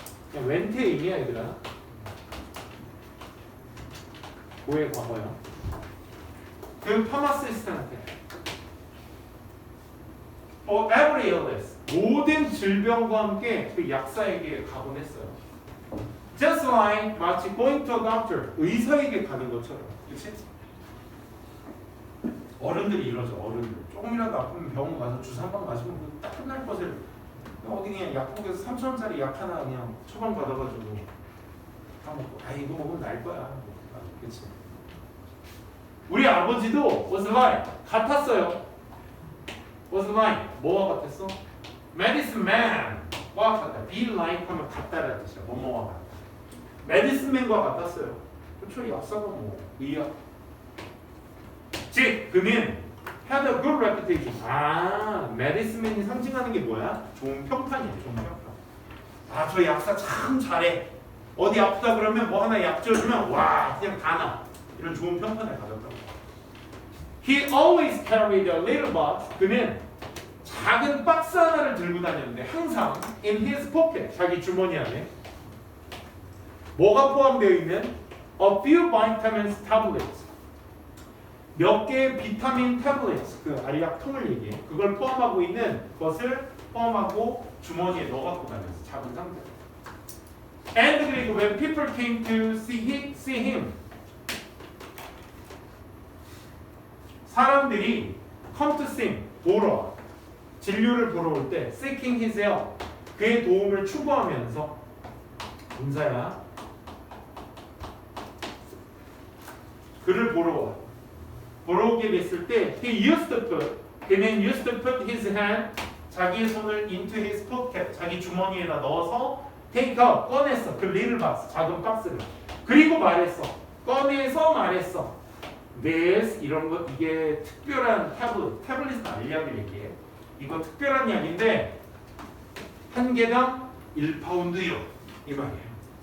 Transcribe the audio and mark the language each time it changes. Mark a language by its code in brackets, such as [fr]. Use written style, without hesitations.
[ko] 그냥 웬트의 의미야 얘들아. 고의 과거야. 그 파마시스트한테 [en] every illness [ko] 모든 질병과 함께 그 약사에게 가곤 했어요. [en] Just like [ko] 마치 [en] going to a doctor [ko] 의사에게 가는 것처럼. 그치? 어른들이 이러죠. 어른들 조금이라도 아프면 병원 가서 주사 한 방 맞으면 딱 끝날 것을 어디 그냥 약국에서 3,000원짜리 약 하나 그냥 처방 받아가지고 다 먹고 이거 먹으면 날 거야. 그치? 우리 아버지도 [en] was like [ko] 같았어요. was like 뭐와 같았어? medicine man과 같다. be like 하면 같다라는 뜻이야. 뭐뭐와 같다. medicine man과 같았어요. 그렇죠? 약사가 뭐 의학. [en] 즉 [ko] 그는 [en] had a good reputation. [ko] medicine man이 상징하는 게 뭐야? 좋은 평판이야. 좋은 평판. 저 약사 참 잘해. 어디 아프다 그러면 뭐 하나 약 지어주면 와 그냥 다 나. 이런 좋은 평판을 가졌다고. [en] He always carried a little box. [ko] 그는 작은 박스 하나를 들고 다녔는데 항상 [en] in his pocket, [ko] 자기 주머니 안에 뭐가 포함되어 있는? [en] A few vitamins tablets. [ko] 몇 개의 비타민 tablets, 그 알약통을 얘기해. 그걸 포함하고 있는 것을 포함하고 주머니에 넣어갖고 다녔어. 작은 상태. [en] And [ko] 그리고 [en] when people came to see him, [ko] 사람들이 [en] come to see him, [ko] 보러, 진료를 보러 올 때 [en] seeking his help, [ko] 그의 도움을 추구하면서 문사야, 그를 보러 오게 됐을 때 그는 [en] used to put his hand, [ko] 자기의 손을 [en] into his pocket, [ko] 자기 주머니에다 넣어서 [en] take out, [ko] 꺼냈어. 그 little box, 작은 박스를. 그리고 말했어. 꺼내서 말했어. This, 이런 거, 이게 특별한 태블릿은 알약을 얘기해. 이거 특별한 약인데 한 개당 1파운드요. 이 말이에요.